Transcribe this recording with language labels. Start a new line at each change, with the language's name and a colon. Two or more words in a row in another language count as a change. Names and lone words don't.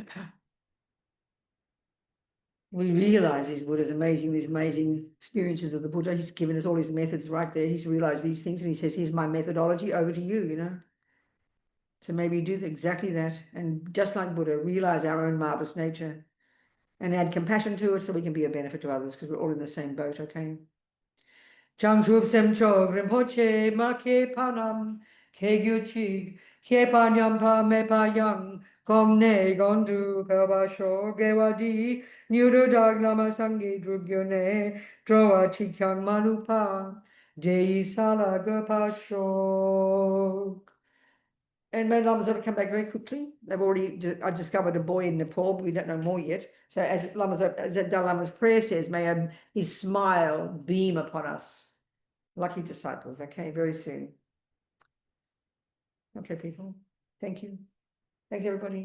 English: We realize these Buddha's amazing, these amazing experiences of the Buddha. He's given us all his methods right there. He's realized these things and he says, here's my methodology, over to you, you know. So maybe do exactly that. And just like Buddha, realize our own marvelous nature and add compassion to it so we can be a benefit to others because we're all in the same boat, okay?
Tibetan: བྱང་ཆུབ་སེམས་མཆོག་རིན་པོ་ཆེ་ མ་སྐྱེས་པ་རྣམས་སྐྱེ་གྱུར་ཅིག་ སྐྱེས་པ་ཉམས་པ་མེད་པ་ཡང་ གོང་ནས་གོང་དུ་འཕེལ་བར་ཤོག་ དགེ་བ་འདི་ཡིས་མྱུར་དུ་བདག་ བླ་མ་སངས་རྒྱས་འགྲུབ་གྱུར་ནས་ འགྲོ་བ་གཅིག་ཀྱང་མ་ལུས་པ་ དེ་ཡི་ས་ལ་འགོད་པར་ཤོག.
English: And many lamas have come back very quickly. They've already, I discovered a boy in Nepal, but we don't know more yet. So as Dalai Lama's prayer says, may his smile beam upon us. Lucky disciples, okay, very soon. Okay, people, thank you. Thanks, everybody.